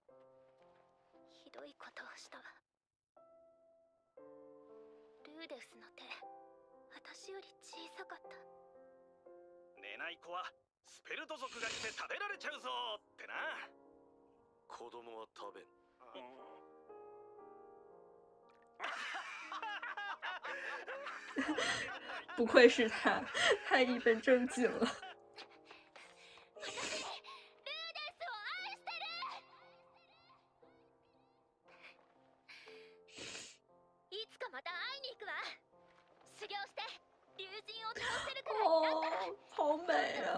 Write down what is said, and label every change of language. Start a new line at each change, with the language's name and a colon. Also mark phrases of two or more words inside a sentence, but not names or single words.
Japanese: ひどいことをしたわ。ルーデウスの手、私より小さかった。寝ない子はスペルト族が来て食べられちゃうぞってな。子供は食べん。
Chinese: 不愧是他，太一本正经了。
Japanese: 私、ルーデウスを愛してる。いつかまた会いに行くわ。修行して竜神を倒せるくらいになったら、
Chinese: 哦，好美啊！